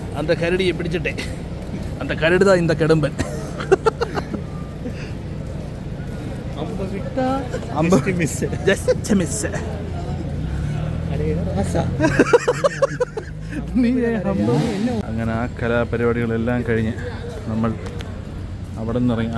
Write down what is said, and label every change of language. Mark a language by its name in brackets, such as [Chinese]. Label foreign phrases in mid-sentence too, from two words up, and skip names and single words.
[Tamil] இந்த கரடியை பிடிச்சிட்டேன். அந்த கரடி தான் இந்த கெடும்பன். [Malayalam] അമ്പ വിട്ടാ മിസ് [English] just miss. [Malayalam] അങ്ങനെ ആ കലാപരിപാടികളെല്ലാം കഴിഞ്ഞ് നമ്മൾ അവിടെ നിന്ന് ഇറങ്ങി.